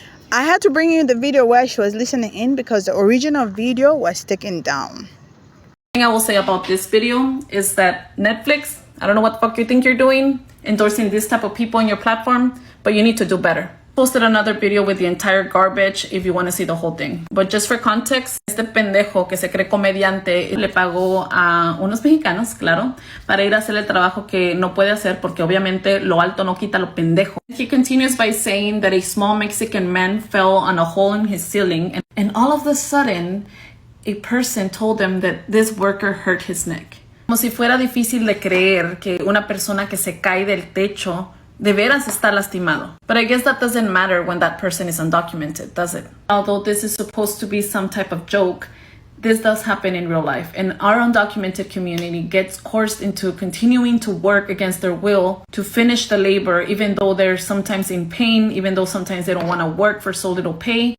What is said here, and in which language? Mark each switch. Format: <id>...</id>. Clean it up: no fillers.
<en>I had to bring you the video where she was listening in because the original video was taken down. The thing I will say about this video is that Netflix, I don't know what the fuck you think you're doing, endorsing this type of people on your platform, but you need to do better. Posted another video with the entire garbage if you want to see the whole thing. But just for context,</en> <es>este pendejo que se cree comediante le pagó a unos mexicanos, claro, para ir a hacer el trabajo que no puede hacer porque obviamente lo alto no quita lo pendejo.</es> <en>He continues by saying that a small Mexican man fell on a hole in his ceiling, and all of a sudden a person told him that this worker hurt his neck.</en> <es>Como si fuera difícil de creer que una persona que se cae del techo de veras está lastimado.</es> <en>But I guess that doesn't matter when that person is undocumented, does it? Although this is supposed to be some type of joke, this does happen in real life. And our undocumented community gets coerced into continuing to work against their will to finish the labor, even though they're sometimes in pain, even though sometimes they don't want to work for so little pay.</en>